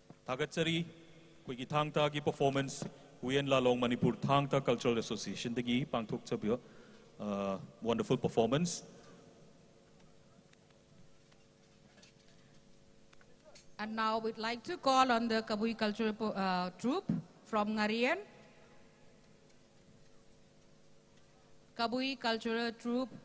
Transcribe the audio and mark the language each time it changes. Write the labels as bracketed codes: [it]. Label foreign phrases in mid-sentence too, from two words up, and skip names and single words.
[mni] Thagatsari, Kwiki Thangta gi performance, Huyen Lalong Manipur Thangta Cultural Association, the gi Pangtuk Chabyo, [en] wonderful performance. And now we'd like to call on the Kabui Cultural Troupe from Ngarian. Kabui Cultural Troupe.